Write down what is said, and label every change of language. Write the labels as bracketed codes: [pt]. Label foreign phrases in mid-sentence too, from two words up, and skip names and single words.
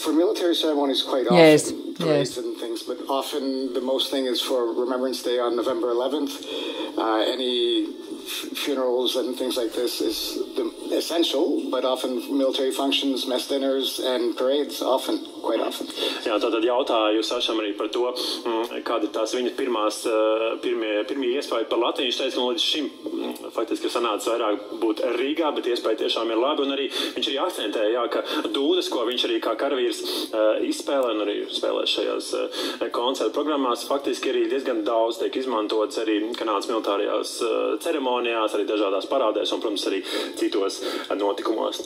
[en] For military ceremonies, quite often. Yes, Parades yes. and things, but often the most thing is for Remembrance Day on November 11th. Any funerals and things like this is essential, but often military functions, mess dinners, and parades, quite often. [lv] Jā, tātad jautāju Sašam arī par to, kāda ir tās viņa pirmie iespēja par Latviju. Viņš teica, ka līdz šim faktiski sanāca vairāk būt Rīgā, bet iespēja tiešām ir labi. Un arī viņš arī akcentēja, jā, ka dūdas, ko viņš arī kā karavīrs izspēlē un arī spēlē šajās koncertu programmās, faktiski arī diezgan daudz tiek izmantots arī Kanādas militārajās ceremonijās, arī dažādās parādēs un, protams, arī citos notikumos.